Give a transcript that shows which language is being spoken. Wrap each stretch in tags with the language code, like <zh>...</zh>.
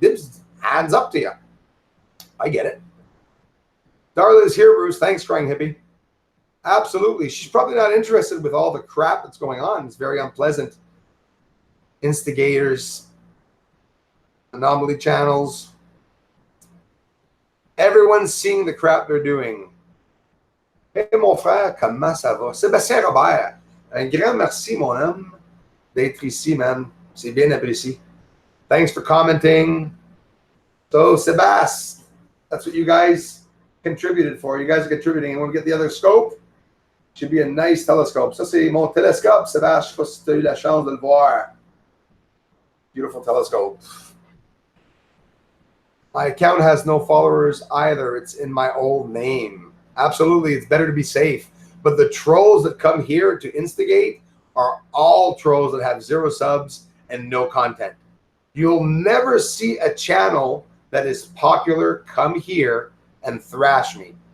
<en>Dibs, hands up to you. I get it. Darla is here, Bruce. Thanks, Crying Hippie. Absolutely. She's probably not interested with all the crap that's going on. It's very unpleasant. Instigators, anomaly channels. Everyone's seeing the crap they're doing.</en> <fr>Hey, mon frère, comment ça va? Sébastien Robert. Un grand merci, mon homme, d'être ici, man. C'est bien apprécié.</fr> <en>Thanks for commenting. So, Sebas, that's what you guys contributed for. You guys are contributing. And we'll get the other scope. Should be a nice telescope.</en> <fr>Ça, c'est mon télescope, Sebas. Je sais pas si tu as eu la chance de le voir.</fr> <en>Beautiful telescope. My account has no followers either. It's in my old name. Absolutely, it's better to be safe. But the trolls that come here to instigate are all trolls that have 0 subs and no content. You'll never see a channel that is popular come here and thrash me.</en>